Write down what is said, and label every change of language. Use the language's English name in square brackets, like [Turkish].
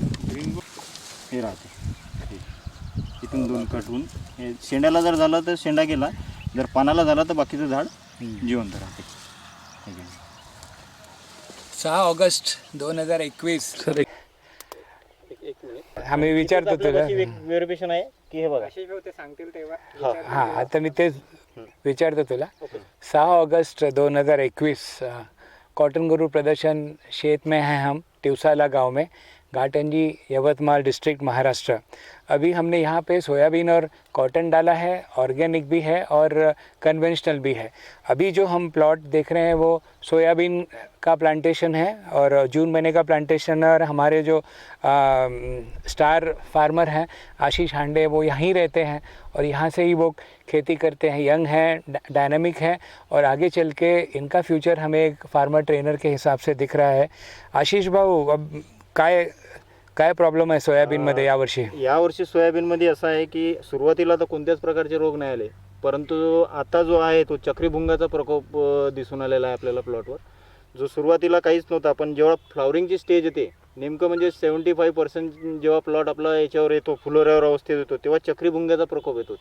[Marathi] Green gold हे राहते इथून 2 कट होऊन हे शेंड्याला जर झालं तर शेंडा गेला, जर पानाला झाला तर बाकीचं झाड जिवंत राहते. 6 ऑगस्ट 2021. सर आम्ही विचारतो तुला. व्हेरिफिकेशन आहे की हे बघा ते सांगतील तेव्हा. हां, आता मी तेच विचारतो तुला. [Hindi] 6 अगस्त 2021 कॉटन गुरु प्रदर्शन क्षेत्र में हैं हम, टिवसाला गांव में, घाटंजी, यवतमाल डिस्ट्रिक्ट, महाराष्ट्र. अभी हमने यहाँ पे सोयाबीन और कॉटन डाला है, ऑर्गेनिक भी है और कन्वेंशनल भी है. अभी जो हम प्लॉट देख रहे हैं वो सोयाबीन का प्लांटेशन है और जून महीने का प्लांटेशन है. और हमारे जो स्टार फार्मर हैं आशीष हांडे, वो यहीं रहते हैं और यहाँ से ही वो खेती करते हैं. यंग हैं, डायनामिक हैं और आगे चल के इनका फ्यूचर हमें एक फार्मर ट्रेनर के हिसाब से दिख रहा है. [Marathi] आशीष भाऊ, अब काय प्रॉब्लेम आहे सोयाबीनमध्ये यावर्षी? सोयाबीनमध्ये असं आहे की सुरुवातीला तर कोणत्याच प्रकारचे रोग नाही आले, परंतु आता जो आहे तो चक्रीभुंगाचा प्रकोप दिसून आलेला आहे आपल्याला प्लॉटवर. जो सुरुवातीला काहीच नव्हता, पण जेव्हा फ्लॉवरिंगची स्टेज येते, नेमकं म्हणजे 75% जेव्हा प्लॉट आपला याच्यावर येतो, फुलोऱ्यावर अवस्थेत येतो, तेव्हा चक्रीभुंगाचा प्रकोप येतो.